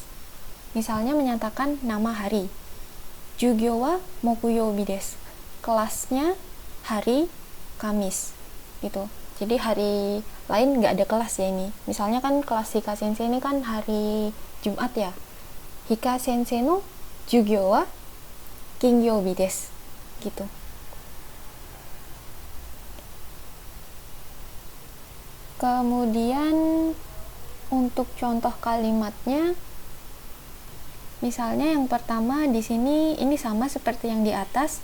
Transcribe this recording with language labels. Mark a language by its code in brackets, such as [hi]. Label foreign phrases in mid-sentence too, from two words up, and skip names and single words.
[id] Misalnya menyatakan nama hari. [ja] 授業は木曜日です. [id] Kelasnya hari Kamis gitu. Jadi hari lain nggak ada kelas ya ini. Misalnya kan kelas Hika Sensei ini kan hari Jumat ya. [ja] ヒカ先生の授業は金曜日です gitu. [id] Kemudian untuk contoh kalimatnya, misalnya yang pertama di sini ini sama seperti yang di atas.